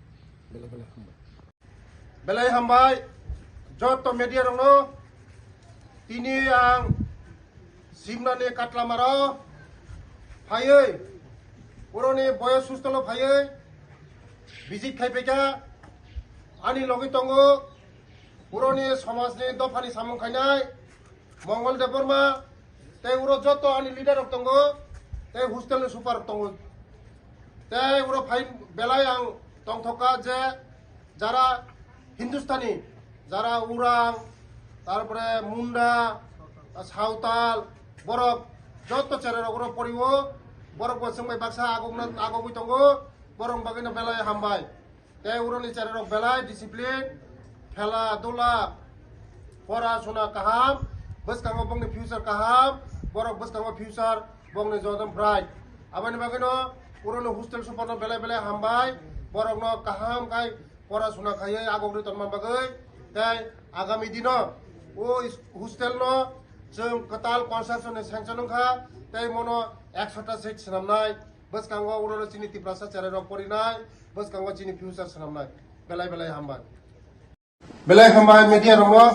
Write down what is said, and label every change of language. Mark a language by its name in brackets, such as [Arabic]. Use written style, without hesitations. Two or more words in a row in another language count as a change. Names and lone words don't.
[Kok Borok] बेलाय हामबाय जत मेडिया रंनो तिनि आं सिमनानि काटलामारा फायै बर'नि बयस हस्टेल फायै बिजित खायफैका आनी लगै दङ बर'नि समाजनि दफानि सामुं खायनाय मंगल देबबर्मा ते उरो जत आनी लिडार दङ ते हस्टेलनि सुपार दङ ते उरो फाय बेलाय आं दंथका जे [Bangla] যারা হিন্দুস্তানি যারা উরাং তারপরে মুন্ডা সাঁওতাল বরক যত চেরের ওগুলো [Kok Borok] পড়িব বরক বসংবাই বাক্সা আগবই দङ বরং বাগैनो बेलाय हामबाय ते उरनि চেরের बेलाय डिसिप्लिन खेला दुला पराशुना काहाम बसखांगो बंनि फिउचार काहाम बरक बसखांगो फिउचार बंनि जदम ब्राइट आबानि बागैनो उरनि हस्टेल सुपारनो बेलाय हामबाय बरकनो काहाम काय पराशुना खायै आगग्रि तन्मान बागै ताय आगामी दिनो ओ हस्टेलनो जों कताल कनस्ट्राक्शननि सेंसनखा ताय मनो 100टा सीट सनामनाय बसखांगो उरनो चिनि तिप्रासा चारेर परिनाय बसखांगो चिनि फिउचार सनामनाय बेलाय हामबाय मीडिया रंग